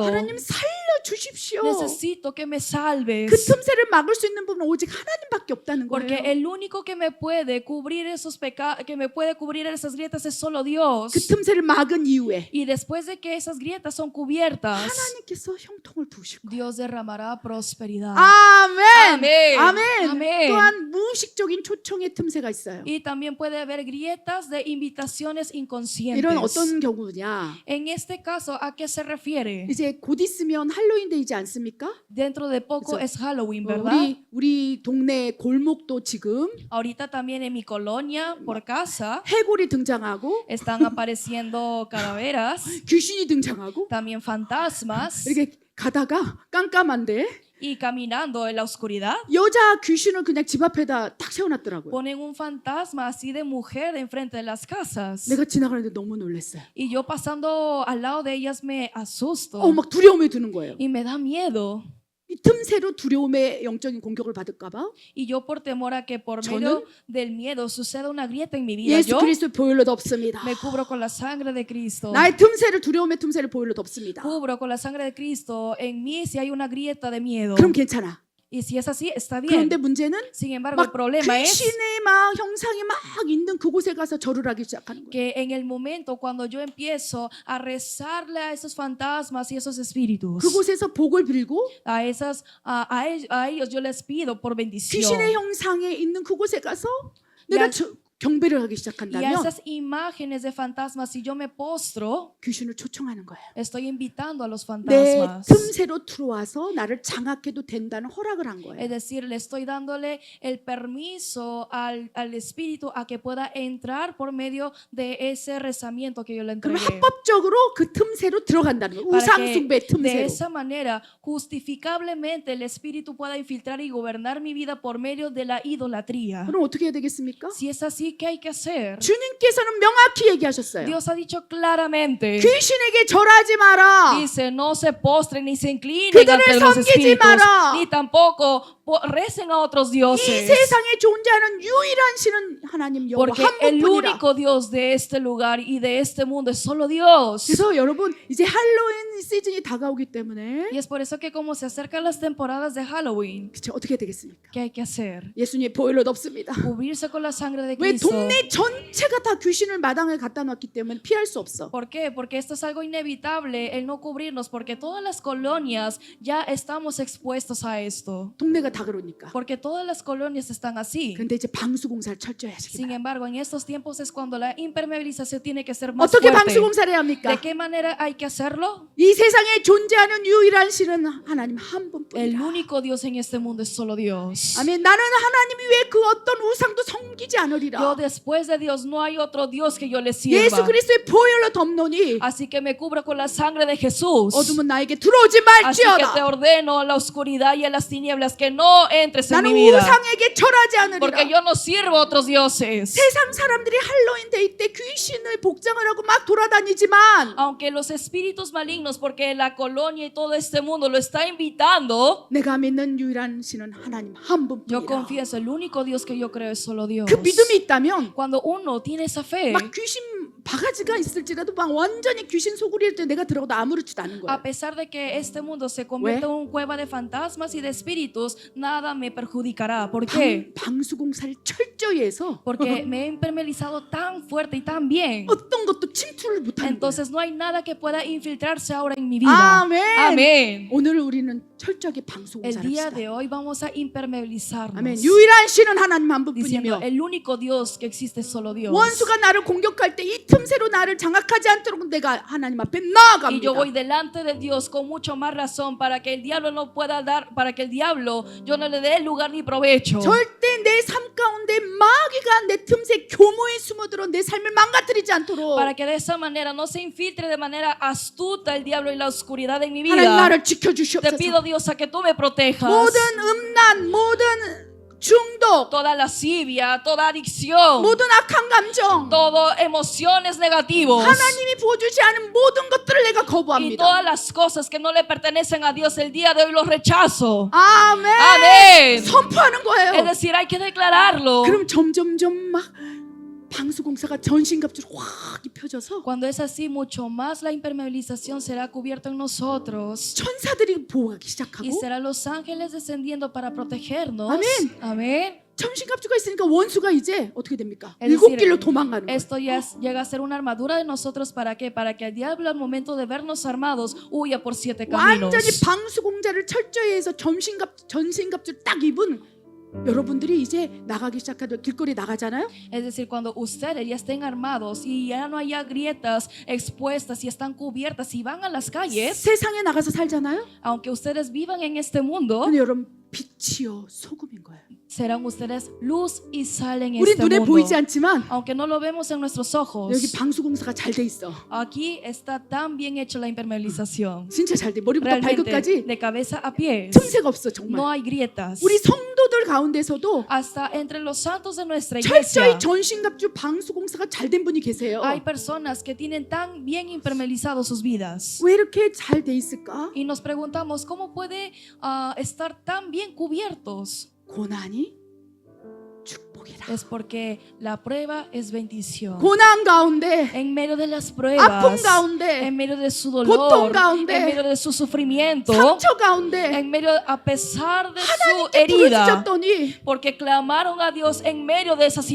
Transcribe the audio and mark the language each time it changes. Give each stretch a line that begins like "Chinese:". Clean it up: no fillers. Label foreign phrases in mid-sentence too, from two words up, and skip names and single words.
Korean: 하나님 살려주십시오.
Spanish: Necesito que me
Korean: 그
Spanish: salves.
Korean: 틈새를 막을 수 있는 분은 오직 하나님밖에 없다는
Spanish: Porque
Korean: 거예요.
Spanish: el único que me puede cubrir esos pecados, que me puede cubrir esas grietas es solo Dios.
Korean: 그 틈새를 막은 이후에
Spanish: Y después de que esas grietas son cubiertas,
Korean: 하나님께서 형통을 두실 거예요.
Spanish: Dios derramará prosperidad.
Korean: 아멘. 아멘. 아멘. 아멘. 또한 무의식적인 초청의 틈새가 있어요.
Spanish: Y también puede haber grietas de invitaciones inconscientes.
Korean: 이런 어떤 경우냐?
Spanish: En este caso, ¿a qué se refiere?
Korean: 이제 곧 있으면 할로윈데이지 않습니까?
Spanish: Dentro de poco
Korean: 그래서,
Spanish: es Halloween, ¿verdad?
Korean: 우리 동네 골목도 지금
Spanish: Ahorita también en mi colonia, por casa,
Korean: 해골이 등장하고
Spanish: están apareciendo calaveras,
Korean: 귀신이 등장하고
Spanish: también fantasmas,
Korean: 이렇게 가다가 깜깜한데
Spanish: y caminando en la oscuridad.
Korean: 여자 귀신을 그냥 집 앞에다 딱 세워놨더라고요.
Spanish: Ponen un fantasma así de mujer enfrente de las casas.
Korean: 내가 지나가는데 너무 놀랐어요.
Spanish: Y yo pasando al lado de ellas me asusto
Korean: 막 두려움이 드는 거예요.
Spanish: y me da miedo.
Korean: 이 틈새로 두려움의 영적인 공격을 받을까봐
Spanish: Y yo por temor a que por
Korean: 저는
Spanish: medio del miedo suceda una grieta en mi vida,
Korean: 예수
Spanish: yo
Korean: 그리스도의 보혈로 덮습니다.
Spanish: me cubro con la sangre de Cristo.
Korean: 나의 tum새를 두려움의 틈새를 보혈로 덮습니다.
Spanish: Cubro con la sangre de Cristo en mí si hay una grieta de miedo.
Korean: 그럼 괜찮아.
Spanish: Y si es así, está bien.
Korean: 그런데 문제는
Spanish: Sin embargo, el
Korean: 막
Spanish: problema es
Korean: 귀신의 막 형상이 막 있는 그곳에 가서 절을 하기 시작하는 거예요.
Spanish: que en el momento cuando yo empiezo a rezarle a esos fantasmas y esos espíritus,
Korean: 그곳에서 복을 빌고
Spanish: a ellos yo les pido por bendición.
Korean: 귀신의 형상에 있는 그곳에 가서 내가 야- 경배를 하기
Spanish: Y a
Korean: 시작한다면
Spanish: esas imágenes de fantasmas, si yo me postro,
Korean: 귀신을 초청하는 거예요.
Spanish: estoy invitando a los
Korean: 내
Spanish: fantasmas.
Korean: 틈새로 들어와서 나를 장악해도 된다는 허락을 한
Spanish: Es
Korean: 거예요.
Spanish: decir, le estoy dándole el permiso al espíritu a que pueda entrar por medio de ese rezamiento que yo le
Korean: 그럼
Spanish: entregué.
Korean: 합법적으로 그 틈새로 들어간다는 거예요.
Spanish: Para que
Korean: 우상숭배
Spanish: de
Korean: 틈새로.
Spanish: esa manera, justificablemente, el espíritu pueda infiltrar y gobernar mi vida por medio de la idolatría.
Korean: 그럼 어떻게 해야 되겠습니까?
Spanish: Si es así, ¿qué hay que hacer?
Korean: 주님께서는 명확히 얘기하셨어요.
Spanish: Dios ha dicho claramente.
Korean: 귀신에게 절하지 마라.
Spanish: Dice, no se postren ni se inclinen
Korean: 그들을
Spanish: ante los
Korean: 섬기지
Spanish: espíritus,
Korean: 마라.
Spanish: ni tampoco recen a otros
Korean: 이
Spanish: dioses.
Korean: 세상에 존재하는 유일한 신은 하나님 여호와
Spanish: Porque
Korean: 한
Spanish: el
Korean: 분뿐이라.
Spanish: único Dios de este lugar y de este mundo es solo Dios.
Korean: 그래서 여러분 이제 할로윈 시즌이 다가오기 때문에
Spanish: Y es por eso que como se acercan las temporadas de Halloween,
Korean: 그쵸, 어떻게 해야 되겠습니까?
Spanish: ¿qué hay que hacer?
Korean: 예수님의 보혈로 덮습니다.
Spanish: Cubrirse con la sangre de
Korean: 왜
Spanish: Cristo.
Korean: 동네 전체가 다 귀신을 마당에 갖다 놨기 때문에 피할 수 없어.
Spanish: ¿Por qué? Porque esto es algo inevitable, el no cubrirnos, porque todas las colonias ya estamos expuestos a esto.
Korean: 동네가 다 그러니까.
Spanish: Porque todas las colonias están así.
Korean: 그런데 이제 방수공사를 철저히 하시기
Spanish: Sin
Korean: 바랍니다.
Spanish: embargo, en estos tiempos es cuando la impermeabilización tiene que ser más
Korean: 어떻게
Spanish: fuerte.
Korean: 방수공사를 해야 합니까?
Spanish: ¿De qué manera hay que hacerlo?
Korean: 이 세상에 존재하는 유일한 신은 하나님 한
Spanish: El
Korean: 분뿐이다.
Spanish: único Dios en este mundo es solo Dios.
Korean: 아멘. 나는 하나님이 왜 그 어떤 우상도 섬기지
Spanish: Yo
Korean: 않으리라.
Spanish: después de Dios no hay otro Dios que yo le
Korean: 예수
Spanish: sirva.
Korean: 그리스도의 보혈로 덮노니
Spanish: Así que me cubro con la sangre de Jesús.
Korean: 어둠은 나에게 들어오지
Spanish: Así que te
Korean: 말지어다.
Spanish: ordeno a la oscuridad y a las tinieblas que no entres en
Korean: 나는
Spanish: mi vida.
Korean: 우상에게 절하지
Spanish: Porque
Korean: 않으리라.
Spanish: yo no sirvo a otros dioses.
Korean: 세상 사람들이 할로윈 데이 때 귀신을 복장을 하고 막 돌아다니지만
Spanish: Aunque los espíritus malignos, porque la colonia y todo este mundo lo está invitando,
Korean: 내가 믿는 유일한 신은 하나님 한
Spanish: yo
Korean: 분뿐이라.
Spanish: confieso, el único Dios que yo creo es solo Dios.
Korean: 그 믿음이 있다면
Spanish: Cuando uno tiene esa fe,
Korean: 막 귀신 바가지가 있을지라도 막 완전히 귀신 소굴일 때 내가 들어가도 아무렇지도 않은
Spanish: A
Korean: 거예요.
Spanish: pesar de que este mundo se convierte en una cueva de fantasmas y de espíritus, nada me perjudicará. ¿Por qué?
Korean: 방수공사를 철저히 해서
Spanish: Porque me he impermeabilizado tan fuerte y tan bien.
Korean: 어떤 것도 침투를 못하는 거예요.
Spanish: Entonces no hay nada que pueda infiltrarse ahora en mi vida.
Korean: 아멘.
Spanish: Amén.
Korean: 오늘 우리는 철저하게
Spanish: El
Korean: 방수공사를
Spanish: día
Korean: 합시다.
Spanish: de hoy vamos a impermeabilizarnos.
Korean: 아멘. 유일한 신은 하나님 한
Spanish: Diciendo,
Korean: 분뿐이며
Spanish: el único Dios que existe es solo Dios.
Korean: 원수가 나를 공격할 때 이 틈새로 나를 장악하지 않도록 내가 하나님 앞에
Spanish: Y yo voy
Korean: 나아갑니다.
Spanish: delante de Dios con mucho más razón para que el diablo no pueda dar, para que el diablo yo no le dé lugar ni provecho.
Korean: 절대 내 삶 가운데 마귀가 내 틈새 교모에 숨어들어 내 삶을 망가뜨리지 않도록
Spanish: Para que de esa manera no se infiltre de manera astuta el diablo y la oscuridad en mi
Korean: 하나님
Spanish: vida.
Korean: 나를
Spanish: Te
Korean: 지켜주시옵소서.
Spanish: pido, Dios, a que tú me protejas.
Korean: 모든 음란, 모든 중독,
Spanish: Toda lascivia, toda adicción,
Korean: 모든 악한 감정,
Spanish: todo emociones negativos
Korean: 하나님이 부어주지 않은 모든 것들을 내가
Spanish: y
Korean: 거부합니다.
Spanish: todas las cosas que no le pertenecen a Dios el día de hoy los rechazo.
Korean: 아멘.
Spanish: Amén.
Korean: 선포하는
Spanish: Es
Korean: 거예요.
Spanish: decir, hay que declararlo.
Korean: 그럼 점점점 막 방수공사가 전신갑주로 확 입혀져서
Spanish: Cuando es así, mucho más la impermeabilización será cubierta en nosotros
Korean: 천사들이 보호하기
Spanish: y
Korean: 시작하고
Spanish: serán los ángeles descendiendo para protegernos. Amén. Amén.
Korean: 전신갑주가 있으니까 원수가 이제 어떻게 됩니까?
Spanish: Es
Korean: 일곱
Spanish: decir,
Korean: 길로 도망가는 거예요.
Spanish: Esto ya llega a ser una armadura de nosotros. ¿Para qué? Para que el diablo al momento de vernos armados huya por 7 caminos.
Korean: 완전히 방수공자를 철저히 해서 전신갑주를 딱 입은 여러분들이 이제 나가기 시작하면 길거리 나가잖아요.
Spanish: Es decir, cuando ustedes ya estén armados y ya no haya grietas expuestas y están cubiertas y van a las calles,
Korean: 세상에 나가서 살잖아요.
Spanish: aunque ustedes vivan en este mundo,
Korean: 근데 여러분 빛이요 소금인 거예요.
Spanish: serán ustedes luz y sal en
Korean: 우리
Spanish: este
Korean: 눈에
Spanish: mundo.
Korean: 보이지 않지만
Spanish: Aunque no lo vemos en nuestros ojos,
Korean: 여기 방수공사가 잘 돼 있어.
Spanish: aquí está tan bien hecha la impermeabilización.
Korean: 진짜 잘 돼. 머리부터
Spanish: Realmente,
Korean: 발끝까지
Spanish: de cabeza a pies,
Korean: 틈새가 없어 정말.
Spanish: no hay grietas.
Korean: 우리 성도들 가운데서도
Spanish: Hasta entre los santos de nuestra
Korean: 철저히
Spanish: iglesia
Korean: 전신갑주 방수공사가 잘 된 분이 계세요.
Spanish: hay personas que tienen tan bien impermeabilizado sus vidas.
Korean: 왜 이렇게 잘 돼 있을까?
Spanish: Y nos preguntamos, ¿cómo puede estar tan bien cubiertos?
Korean: 고난이 축복이라.
Spanish: Es porque la prueba es bendición.
Korean: 고난 가운데
Spanish: En medio de las
Korean: 아픔
Spanish: pruebas,
Korean: 가운데
Spanish: en medio de su
Korean: 고통
Spanish: dolor,
Korean: 가운데,
Spanish: en medio de su sufrimiento,
Korean: 상처 가운데
Spanish: en medio, a pesar de su
Korean: 하나님께
Spanish: herida,
Korean: 부르짖었더니
Spanish: porque clamaron a Dios en medio de esas